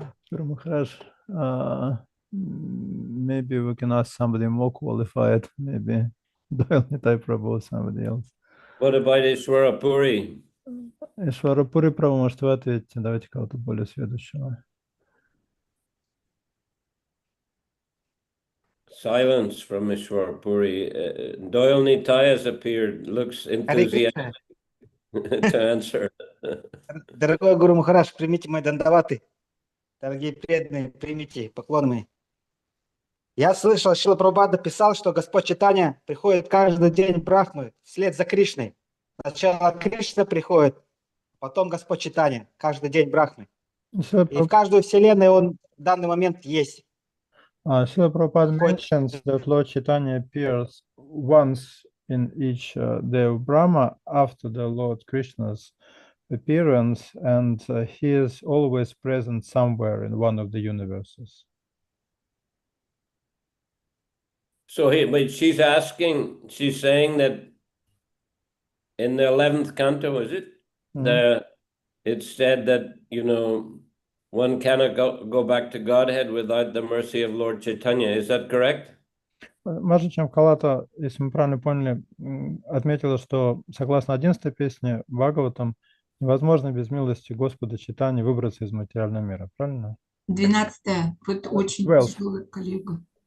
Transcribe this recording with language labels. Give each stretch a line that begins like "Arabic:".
English: Guru Maharaj, maybe we can ask somebody more qualified, maybe Doyle Nitai Prabhu or somebody else. What about Ishwarapuri?
Russian: Ishwarapuri Prabhu, может, вы ответите, давайте кого-то более сведущего.
English: Silence from Ishwarapuri. Doyle Nitai has appeared, looks enthusiastic to answer.
Russian: Дорогой Гуру Махарадж, примите мои дандаваты. Дорогие преданные, примите поклоны мои. Я слышал, Шрила Прабхупада писал, что Господь Чайтанья приходит каждый день Брахмы вслед за Кришной. Сначала Кришна приходит, потом Господь Чайтанья, каждый день Брахмы. И в каждую вселенную он в данный момент есть.
English: Srila Prabhupada mentions that Lord Chaitanya appears once in each day of Brahma after the Lord Krishna's appearance, and he is always present somewhere in one of the universes. So but she's saying that in the 11th canto, is it? It's said that, one cannot go back to Godhead without the mercy of Lord Chaitanya. Is that correct?
Russian: Маджи Чампкалата, если мы правильно поняли, отметила, что согласно 11-й песне Бхагаватам невозможно без милости Господа Чайтаньи выбраться из материального мира, правильно? 12-я, вот очень тяжелая коллега.